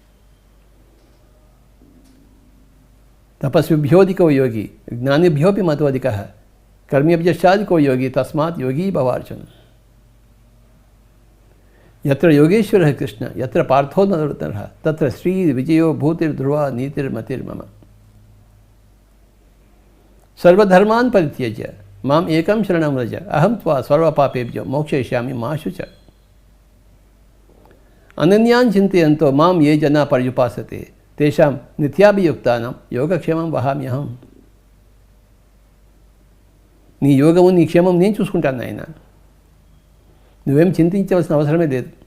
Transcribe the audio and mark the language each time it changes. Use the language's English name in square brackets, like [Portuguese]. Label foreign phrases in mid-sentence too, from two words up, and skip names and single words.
[Sanskrit] తపస్విభ్యోధికో యోగి జ్ఞానిభ్యోపి మతోధిక కర్మ్యభ్యశ్చాధికో యోగి తస్మాత్ యోగీ భవార్జున. యత్ర యోగేశ్వర కృష్ణ యత్ర పార్థో నరోత్తర తత్ర శ్రీ విజయో భూతిర్ధ్రువ నీతిర్మతిర్మమ. సర్వధర్మాన్ పరిత్యజ్య మాం ఏకం శరణం వ్రజ అహం త్వా సర్వపాపేభ్యో మోక్షయిష్యామి మా శుచ. అనన్యాన్ చింతయంతో మాం ఏ జనా పర్యుపాసతే తేషాం నిత్యాభియుక్తానం యోగక్షేమం వహామ్యహం. [Telugu] నీ యోగము నీ క్షేమం నేను చూసుకుంటాను నాయన, నువ్వేం చింతించవలసిన అవసరమే లేదు.